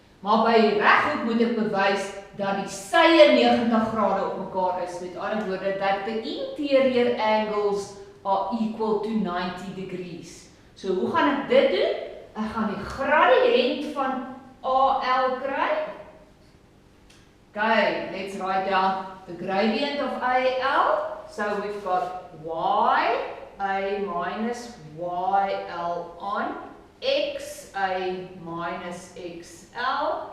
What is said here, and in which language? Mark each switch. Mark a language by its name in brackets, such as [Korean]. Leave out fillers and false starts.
[Afrikaans] Maar by die reghoek moet ek bewys dat die sye 90 grade op mekaar is. Met ander woorde, [English] that the interior angles are equal to 90 degrees. [Afrikaans] So hoe gaan ek dit doen? Ek gaan die gradiënt van AL kry. [English] Okay, let's write down the gradient of AL. So we've got y a minus yl on x a minus xl.